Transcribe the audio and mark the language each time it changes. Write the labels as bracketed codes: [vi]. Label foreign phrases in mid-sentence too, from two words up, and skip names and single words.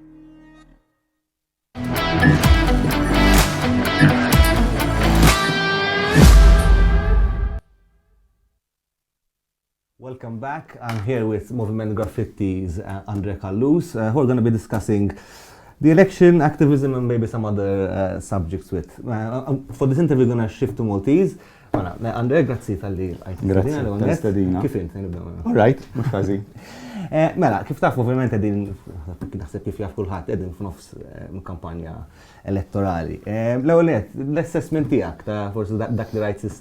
[en] Welcome back. I'm here with Moviment Graffitti's Andre Callus, who are going to be discussing the election, activism, and maybe some other subjects with. For this interview, we're going to shift to Maltese. [mt] Andre, grazie tal-li għajt. Kif int? [en] All right, [mt] mux kazi. Mela, kif taf, ovvjament, naħseb kif jaf kulħadd qegħdin f'nofs kampanja elettorali. L-ewwel l-assessment tiegħek ta' forsi dak li rajt s'issa.